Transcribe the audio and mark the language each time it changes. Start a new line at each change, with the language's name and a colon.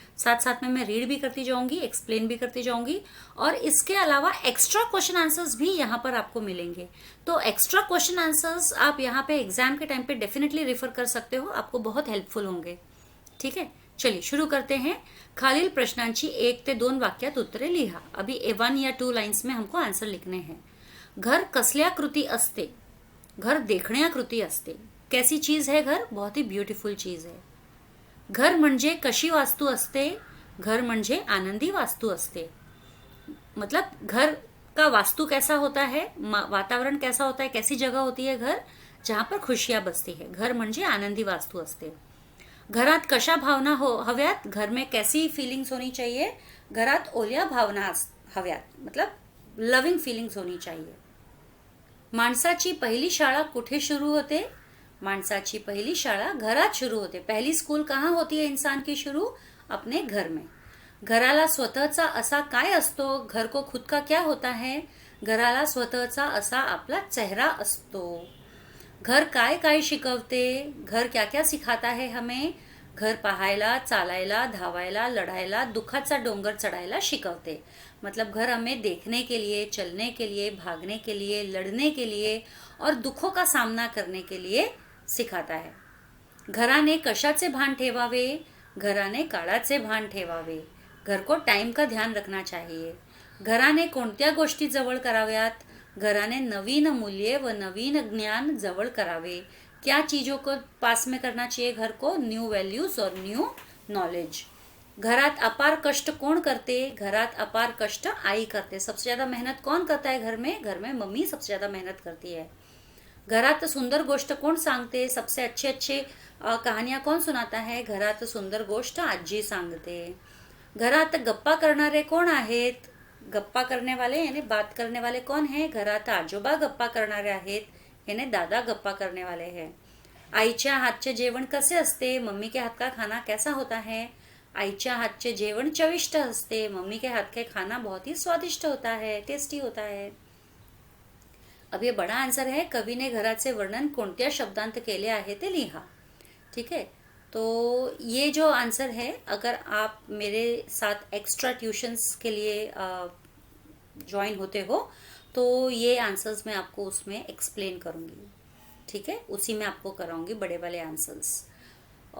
Hindi: साथ साथ में मैं रीड भी करती जाऊंगी, एक्सप्लेन भी करती जाऊंगी, और इसके अलावा एक्स्ट्रा क्वेश्चन आंसर्स भी यहाँ पर आपको मिलेंगे। तो एक्स्ट्रा क्वेश्चन आंसर्स आप यहाँ पे एग्जाम के टाइम पे डेफिनेटली रेफर कर सकते हो, आपको बहुत हेल्पफुल होंगे। ठीक है, चलिए शुरू करते हैं।
Marathi: खालील प्रश्नांची 1 ते 2 वाक्यात उत्तरे लिहा।
Hindi: अभी 1 या 2 लाइन्स में हमको आंसर लिखने हैं।
Marathi: घर कसल्या कृती असते? घर देखण्याकृती असते।
Hindi: कैसी चीज है घर? बहुत ही ब्युटिफुल चीज है।
Marathi: घर म्हणजे कशी वास्तू असते? घर म्हणजे आनंदी वास्तू असते।
Hindi: मतलब घर का वास्तु कैसा होता है, वातावरण कैसा होता है, कैसी जगह होती है घर जहां पर खुशियां बसती है।
Marathi: घर म्हणजे आनंदी वास्तू असते। घरात कशा भावना हव्यात?
Hindi: घर में कैसी फीलिंग्स होनी चाहिए?
Marathi: घरात ओल्या भावना हव्यात,
Hindi: मतलब लविंग फीलिंग्स होनी चाहिए।
Marathi: माणसाची पहिली शाळा कुठे शुरू होते? माणसाची पहिली शाळा घरात शुरू होते।
Hindi: पहली स्कूल कहाँ होती है इंसान की शुरू? अपने घर में।
Marathi: घराला स्वतःचा असा काय असतो?
Hindi: घर को खुद का क्या होता है?
Marathi: घराला स्वतःचा असा आपला चेहरा असतो। घर काय काय शिकवते?
Hindi: घर क्या क्या सिखाता है हमें?
Marathi: घर पाहायला, चालायला, धावायला, लढायला, दुखाचा डोंगर चढायला शिकवते।
Hindi: मतलब घर हमें देखने के लिए, चलने के लिए, भागने के लिए, लड़ने के लिए और दुखों का सामना करने के लिए सिखाता है।
Marathi: घराने कशाचे भान ठेवावे? घराने काळाचे भान ठेवावे।
Hindi: घर को टाइम का ध्यान रखना चाहिए।
Marathi: घराने कोणत्या गोष्टी जवळ कराव्यात? घराने नवीन मूल्य व नवीन ज्ञान जवळ करावे।
Hindi: क्या चीजों को पास में करना चाहिए घर को? न्यू वैल्यूज और न्यू नॉलेज।
Marathi: घरात अपार कष्ट कौन करते? घरात अपार कष्ट आई करते।
Hindi: सबसे ज्यादा मेहनत कौन करता है घर में? घर में मम्मी सबसे ज्यादा मेहनत करती है।
Marathi: घरात सुंदर गोष्ट कोण सांगते?
Hindi: सबसे अच्छे अच्छे कहानियां कौन सुनाता है?
Marathi: घरात सुंदर गोष्ट आजी सांगते। घरात गप्पा करणारे कोण आहेत?
Hindi: गप्पा करने वाले यानी बात करने वाले कौन है?
Marathi: घरात आजोबा गप्पा करणारे आहेत
Hindi: यानी दादा गप्पा करने वाले हैं।
Marathi: आईच्या हातचे जेवण कसे असते?
Hindi: मम्मी के हाथ का खाना कैसा होता है?
Marathi: आईच्या हातचे जेवण चविष्ट असते।
Hindi: मम्मी के हाथ का खाना बहुत ही स्वादिष्ट होता है, टेस्टी होता है। अब ये बड़ा आंसर है।
Marathi: कवि ने घराचे वर्णन कोणत्या शब्दांत केले आहे ते लिहा।
Hindi: ठीक है, तो ये जो आंसर है, अगर आप मेरे साथ एक्स्ट्रा ट्यूशंस के लिए ज्वाइन होते हो तो ये आंसर्स मैं आपको उसमें एक्सप्लेन करूँगी। ठीक है, उसी में आपको कराऊंगी बड़े वाले आंसर्स।